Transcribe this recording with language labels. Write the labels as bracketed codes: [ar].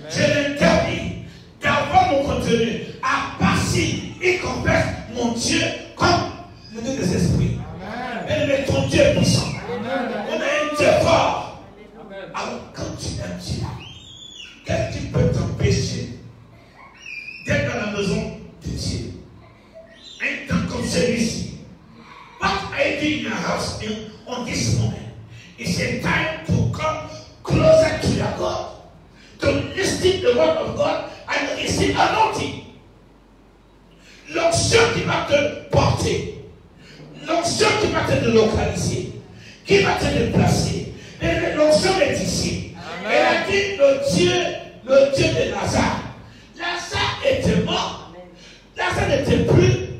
[fr] Je l'interdis d'avoir mon contenu. À part si il confesse mon Dieu comme le Dieu des esprits. Mais ton Dieu est puissant. On a un Dieu fort. Alors quand tu aimes Dieu, qu'est-ce qui peut t'empêcher d'être dans la maison de Dieu? Un temps comme celui-ci. [en] What I do in your house on this moment is a time to come closer to your God, to listen to the word of God and receive anointing. [fr] L'onction qui va te porter, l'onction qui va te localiser, qui va te déplacer. Et l'onction est ici. Elle a dit le Dieu de Lazare. Lazare était mort. Lazare n'était plus.